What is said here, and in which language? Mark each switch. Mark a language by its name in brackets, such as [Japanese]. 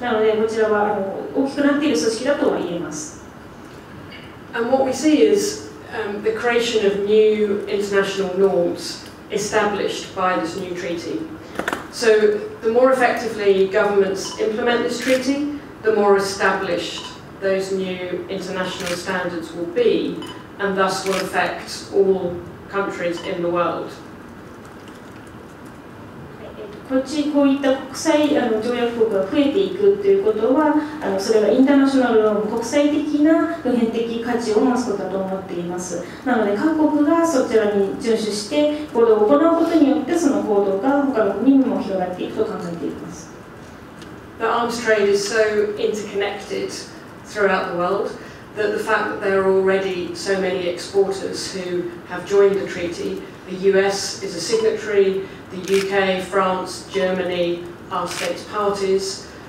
[Japanese] なので、こちらは大きくなっている組織だとは言えます。 [English] And what we see is the creation of new international norms established by this new treaty. So the more effectively governments implement this treaty, the more established those new international standards will be, and thus will affect all countries in the world. [Japanese] こういった国際条約国が増えていくということは、それがインターナショナルの国際的な普遍的価値を増すことだと思っています。なので各国がそちらに遵守して行動を行うことによって、その行動が他の国にも広がっていくと考えています。 [English] The arms trade is so interconnected throughout the world that the fact that there are already so many exporters who have joined the treaty, the US is a signatory, the UK, France, Germany are states parties.